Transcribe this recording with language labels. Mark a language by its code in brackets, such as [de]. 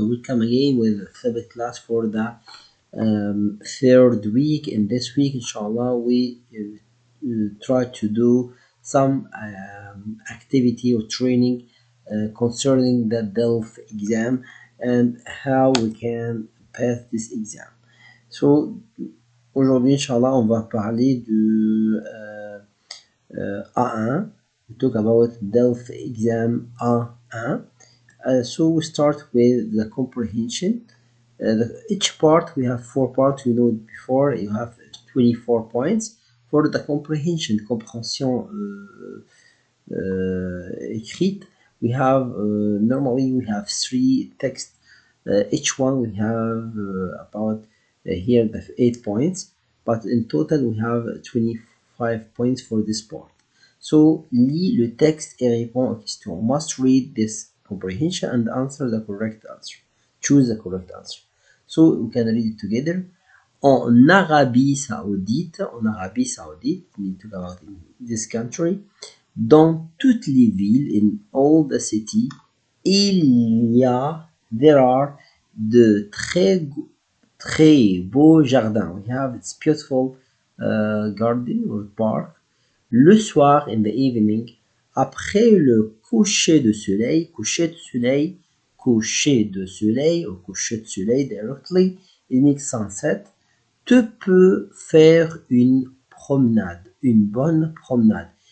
[en] Welcome again with Thabit class for the third week. In this week, inshallah, we try to do some activity or training concerning the DELF exam and how we can pass this exam. [fr] So, aujourd'hui, inshallah, on va parler du A1. [en] We talk about DELF exam A1. So we start with the comprehension. Each part, we have 4 parts, you know it before, you have 24 points. For the comprehension, [fr] compréhension écrite, [en] we have, normally we have 3 texts. Each one we have about, here the 8 points, but in total we have 25 points for this part. [fr] So, lis le texte et réponds aux questions. [en] Must read this comprehension and answer the correct answer. Choose the correct answer. So we can read it together. [fr] En Arabie Saoudite, [en] we need to go out in this country, [fr] dans toutes les villes, [en] in all the city, there are [fr] de très beaux jardins. [en] We have this beautiful garden or park. [fr] Le soir, [en] in the evening, [fr] après le coucher de soleil, ou coucher de soleil [en] directly, it makes sunset, [fr] tu peux faire une bonne promenade.